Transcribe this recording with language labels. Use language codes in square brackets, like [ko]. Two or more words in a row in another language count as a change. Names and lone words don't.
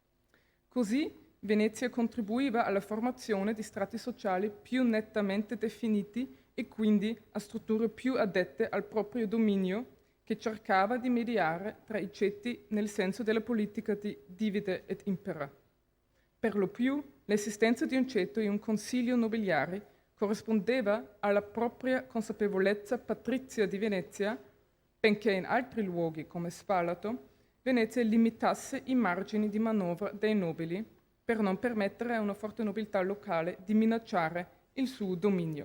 [it] Così Venezia contribuiva alla formazione di strati sociali più nettamente definiti e quindi a strutture più adette al proprio dominio, che cercava di mediare tra i ceti nel senso della politica di [la] divide et impera. [it] Per lo più, l'esistenza di un ceto e un consiglio nobiliare corrispondeva alla propria consapevolezza patrizia di Venezia, benché in altri luoghi come Spalato, Venezia limitasse i margini di manovra dei nobili per non permettere a una forte nobiltà locale di minacciare il suo dominio.